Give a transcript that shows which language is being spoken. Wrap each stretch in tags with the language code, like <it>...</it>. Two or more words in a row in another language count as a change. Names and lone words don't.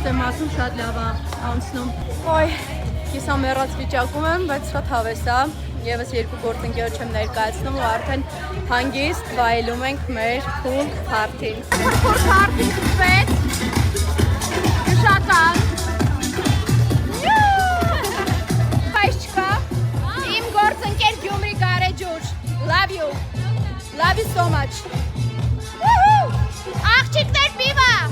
<hy>եմ ասում շատ լավ է անցնում։ Ոյ, կիսամեռած վիճակում եմ, բայց շատ հավես է։ Եվս երկու գործընկերոջ եմ ներկայացնում ու արդեն հանգիստ վայելում ենք մեր</hy> <en>pool party-</en> <hy>ն։</hy> <en>Pool party-</en> <hy>ն սկսվեց։ Գշական։ Բայց չկա։ Իմ գործընկեր Գյումրի Գարեջուր։</hy> <en>Love you. Love you so much.</en> <hy>Աղջիկներ պիվա!</hy>